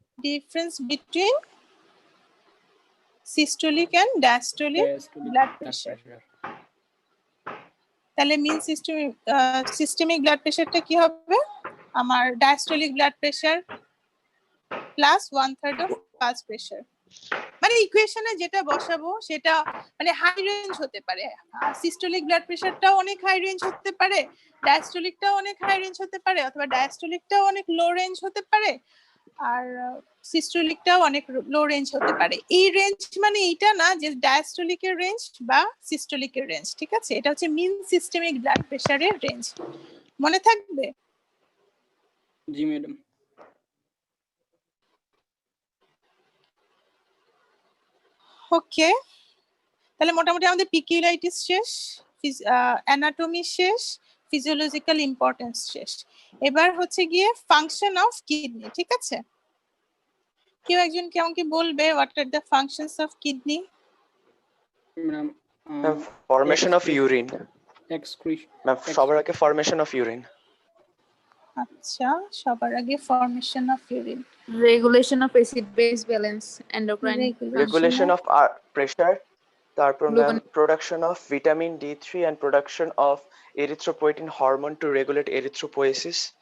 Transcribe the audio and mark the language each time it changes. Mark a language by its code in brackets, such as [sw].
[en] Difference between systolic and diastolic blood pressure. [bn] তাহলে মিন systemic blood প্রেসারটা কি হবে? আমার diastolic blood pressure plus 1/3 of pulse pressure. মানে ইকুয়েশনে যেটা বসাবো সেটা মানে হাই রেঞ্জ হতে পারে। সিস্টোলিক ব্লাড প্রেসারটাও অনেক হাই রেঞ্জ হতে পারে, ডায়াস্টোলিকটাও অনেক হাই রেঞ্জ হতে পারে, অথবা ডায়াস্টোলিকটাও অনেক লো রেঞ্জ হতে পারে, আর সিস্টোলিকটাও অনেক লো রেঞ্জ হতে পারে। এই রেঞ্জ মানে এইটা না যে ডায়াস্টোলিকের রেঞ্জ বা সিস্টোলিকের রেঞ্জ। ঠিক আছে, এটা হচ্ছে মিন সিস্টেমিক ব্লাড প্রেসারের রেঞ্জ। মনে থাকবে? জি ম্যাডাম। ওকে, তাহলে মোটামুটি আমাদের পিকিউলারিটিস শেষ, অ্যানাটমি শেষ, ফিজিওলজিক্যাল ইম্পর্টেন্স শেষ। এবার হচ্ছে গিয়ে ফাংশন অফ কিডনি। ঠিক আছে, কেউ একজন কি আমাকে বলবে [en] What are the functions of kidney? [bn] Madam [en] Formation of urine. [bn] Excretion. [en] Ma'am, [bn] সবার আগে [en] formation of urine. [bn] আচ্ছা, সবার আগে formation of urine, [en] Regulation of acid base balance, endocrine. Regulation of pressure. [bn] তারপর ma'am [en] production of vitamin D3 and production of erythropoietin hormone to regulate erythropoiesis.